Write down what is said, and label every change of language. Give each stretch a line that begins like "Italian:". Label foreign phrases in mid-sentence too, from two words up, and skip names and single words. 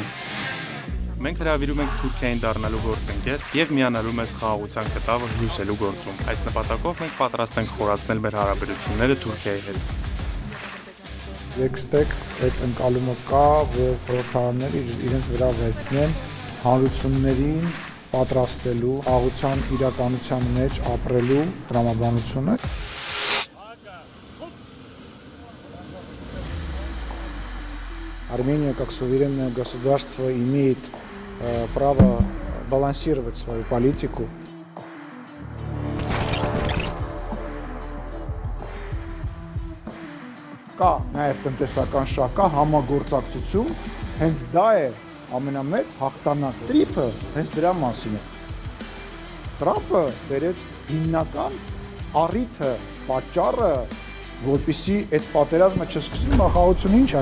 Armenian: Մենք հրավիրում ենք Թուրքիային դառնալու գործընկեր եւ միանալու մեզ խաղաղության կտավը հյուսելու գործում։ Այս նպատակով մենք պատրաստ ենք խորացնել մեր հարաբերությունները Թուրքիայի հետ։ Եքստեք այդ ընկալումը կա, որ խորհրդարանները իրենց վրա վերցնեն հանրություններին պատրաստելու, խաղաղության իրականության մեջ ապրելու տրամաբանությունը։
Russian: Армения как суверенное государство имеет право балансировать свою политику.
Armenian: Կա նաև տնտեսական շահ, կա համագործակցություն, հենց դա է ամենամեծ հաղթանակը։ Տրիփը հենց դրա մասին է։ Տրամպը բերեց հիմնական առիթը, պատճառը, որպեսզի այդ պատերազմը չսկսվի, խաղաղությունը ինչ է